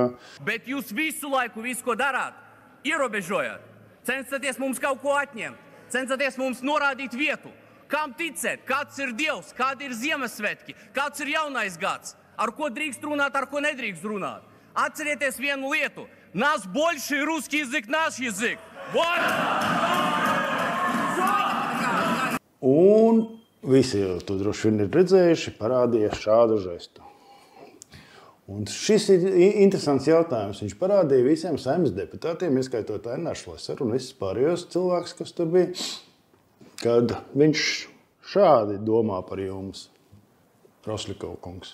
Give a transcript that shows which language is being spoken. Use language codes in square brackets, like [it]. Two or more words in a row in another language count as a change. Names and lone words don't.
[lv] Bet jūs visu laiku visu, ko darāt, ierobežojat. Cenšaties mums kaut ko atņemt. Cenšaties mums norādīt vietu. Kam ticēt, kāds ir Dievs, kādi ir Ziemassvētki, kāds ir jaunais gads, ar ko drīkst runāt, ar ko nedrīkst runāt. Atcerieties vienu lietu. [ru] Нас больше русский язык, наш язык. Вот! [lv] Un visi jau to droši vien ir redzējuši, parādīja šādu žestu. Un šis ir interesants jautājums. Viņš parādīja visiem Saeimas deputātiem, ieskaitot Aināru Šlesaru un visus pārējos cilvēkus, kas tur bija, kad viņš šādi domā par jums, Rosļikova kungs.